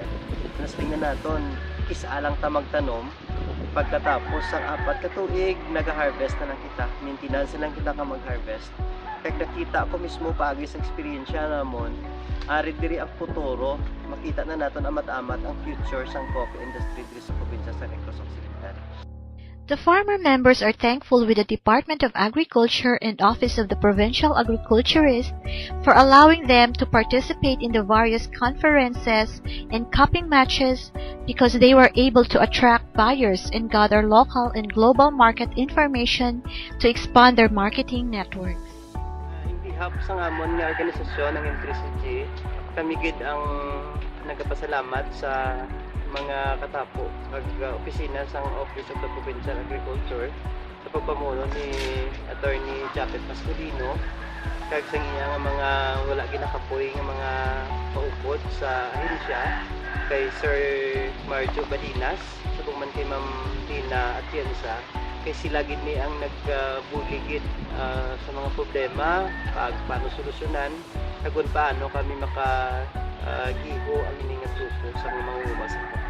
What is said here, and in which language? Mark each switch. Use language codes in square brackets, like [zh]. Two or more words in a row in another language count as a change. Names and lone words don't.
[hil] Naslingan naton isa lang ta magtanom pagkatapos ang 4 ka tuig nag-harvest na lang kita, maintenance lang kita ka mag-harvest. Kaya nakita ko mismo paagi sa experience namon, ari diri ang futuro, makita na naton amat-amat ang future sang coffee industry diri sa probinsya sa Negros Occidental. [en] The farmer members are thankful with the Department of Agriculture and Office of the Provincial Agriculturist for allowing them to participate in the various conferences and cupping matches because they were able to attract buyers and gather local and global market information to expand their marketing networks. In behalf [hil] sa amon nga organisasyon ng M3CG, kami gid ang nagapasalamat sa mga katapo opisina sa Office of the Provincial Agriculture sa pagpamuno ni Attorney Japet Pascolino kag sa iya nga mga wala ginakapoy nga mga paupod sa ahensya kay Sir Marjo Balinas sa man kay Ma'am Dina Atienza kay sila gid ni ang nagbuligid sa mga problema paano solusyonan kag paano kami maka giho ang ining suko sa mga mangunguma sa kape.